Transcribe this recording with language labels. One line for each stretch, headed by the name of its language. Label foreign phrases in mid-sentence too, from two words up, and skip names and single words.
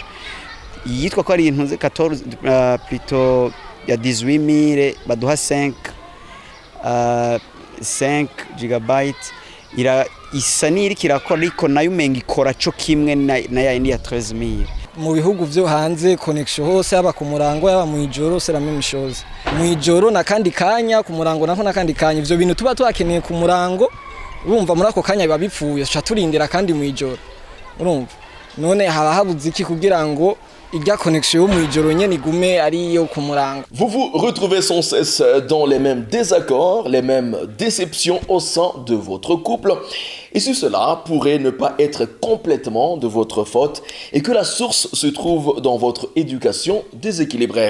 Rundi: Yitwa ko ari intuze 14 plutôt ya 18000 baduha 5 gigabyte isa niri kirakora ariko nayo umenga ikora cyo kimwe na ya indi ya 13000. Mu bihugu byo hanze connection hose aba ku murango yaba mu ijoro
French: c'est la même chose.
Rundi: Mu ijoro na kandi kanya ku murango naho na kandi kanya ivyo bintu tuba twakeneye ku murango urumva muri ako kanya biba bipfuye cha turindira kandi mu ijoro urumva none haba habuze iki kugira ngo
French: Vous vous retrouvez sans cesse dans les mêmes désaccords, les mêmes déceptions au sein de votre couple. Et si cela pourrait ne pas être complètement de votre faute et que la source se trouve dans votre éducation déséquilibrée.